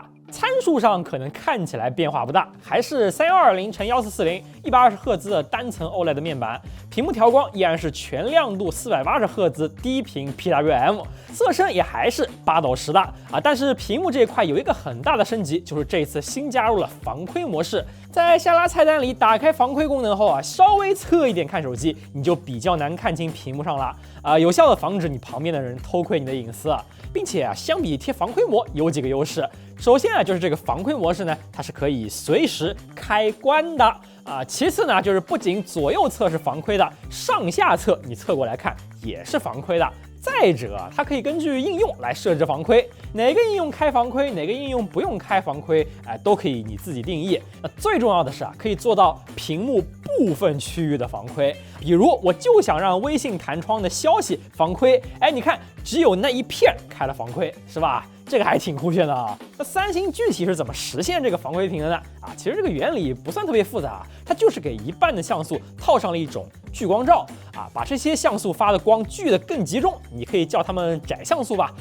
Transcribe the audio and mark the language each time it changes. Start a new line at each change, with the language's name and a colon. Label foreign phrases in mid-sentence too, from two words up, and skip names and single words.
Chinese: 參數上可能看起來變化不大，還是3220×1440 120赫茲的單層 OLED 的面板，屏幕調光依然是全亮度480赫茲低頻 PWM， 色深也還是8到10的但是屏幕這一塊有一個很大的升級，就是這次新加入了防窺模式。在下拉菜單裡打開防窺功能後稍微側一點看手機，你就比較難看清屏幕上了有效的防止你旁邊的人偷窺你的隱私並且相比貼防窺膜有幾個優勢。首先就是這個防窺模式呢，它是可以隨時開關的其次呢，就是不僅左右側是防窺的，上下側你側過來看也是防窺的。再者，它可以根据應用來設置防窺，哪個應用開防窺，哪個應用不用開防窺，都可以你自己定義。那最重要的是可以做到屏幕部分區域的防窺。比如，我就想讓微信彈窗的消息防窺，你看，只有那一片開了防窺，是吧？這個還挺酷炫的那三星具體是怎麼實現這個防窺屏的呢？其實這個原理不算特別複雜它就是給一半的像素套上了一種聚光罩把這些像素發的光聚得更集中，你可以叫它們窄像素吧。